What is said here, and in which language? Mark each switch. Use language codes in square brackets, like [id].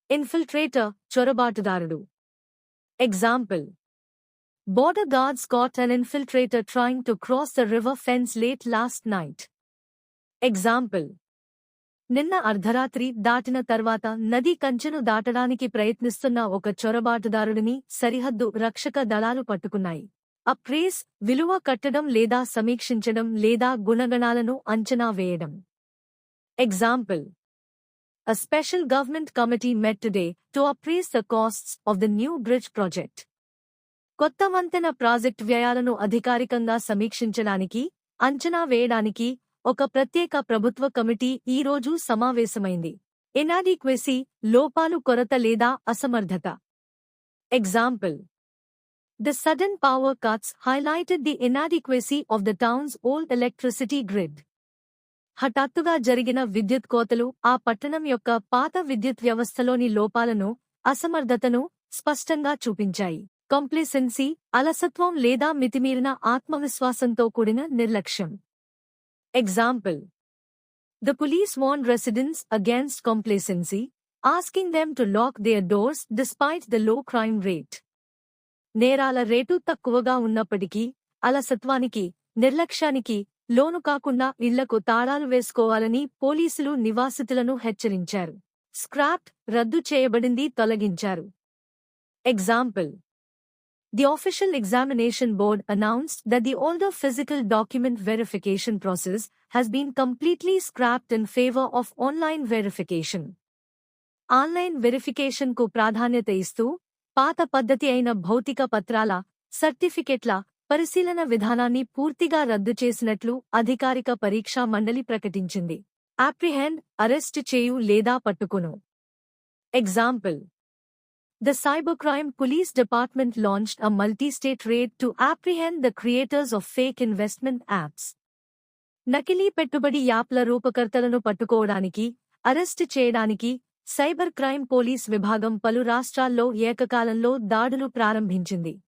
[te] Infiltrator, చొరబాటుదారుడు. [en] Example: Border guards caught an infiltrator trying to cross the river fence late last night. [te] Example: నిన్న అర్ధరాత్రి దాటిన తర్వాత నది కంచెను దాటడానికి ప్రయత్నిస్తున్న ఒక చొరబాటుదారుడిని సరిహద్దు రక్షక దళాలు పట్టుకున్నాయి. అప్రైజ్, విలువ కట్టడం లేదా సమీక్షించడం లేదా గుణగణాలను అంచనా వేయడం. [en] Example: A special government committee met today to appraise the costs of the new bridge project. [te] కొత్త వంతెన ప్రాజెక్ట్ వ్యయాలను అధికారికంగా సమీక్షించడానికి, అంచనా వేయడానికి ఒక ప్రత్యేక ప్రభుత్వ కమిటీ ఈ రోజు సమావేశమైంది. ఇనాడిక్వెసీ, లోపాలు, కొరత లేదా అసమర్థత. [en] Example: The sudden power cuts highlighted the inadequacy of the town's old electricity grid. [te] హఠాత్తుగా జరిగిన విద్యుత్ కోతలు ఆ పట్టణం యొక్క పాత విద్యుత్ వ్యవస్థలోని లోపాలను, అసమర్థతను స్పష్టంగా చూపించాయి. కంప్లేసెన్సీ, అలసత్వం లేదా మితిమీరిన ఆత్మవిశ్వాసంతో కూడిన నిర్లక్ష్యం. [en] Example: The police warned residents against complacency, asking them to lock their doors despite the low crime rate. [te] నేరాల రేటు తక్కువగా ఉన్నప్పటికీ అలసత్వానికి, నిర్లక్ష్యానికి లోను కాకుండా ఇళ్లకు తాళాలు వేసుకోవాలని పోలీసులు నివాసితులను హెచ్చరించారు. స్క్రాప్డ్, రద్దు చేయబడింది, తొలగించారు. [en] Example: The official examination board announced that the older physical document verification process has been completely scrapped in favor of online verification. [te] Online verification కు ప్రాధాన్యత ఇస్తూ పాత పద్ధతి అయిన భౌతిక పత్రాల, సర్టిఫికెట్ల పరిశీలన విధానాన్ని పూర్తిగా రద్దు చేసినట్లు అధికారిక పరీక్షా మండలి ప్రకటించింది. అప్రిహెండ్, అరెస్ట్ చేయు లేదా పట్టుకొను. [en] Example: The Cybercrime Police Department launched a multi-state raid to apprehend the creators of fake investment apps. [te] నకిలీ పెట్టుబడి యాప్ల రూపకర్తలను పట్టుకోవడానికి, అరెస్టు చేయడానికి సైబర్ క్రైమ్ పోలీస్ విభాగం పలు రాష్ట్రాల్లో ఏకకాలంలో దాడులు ప్రారంభించింది.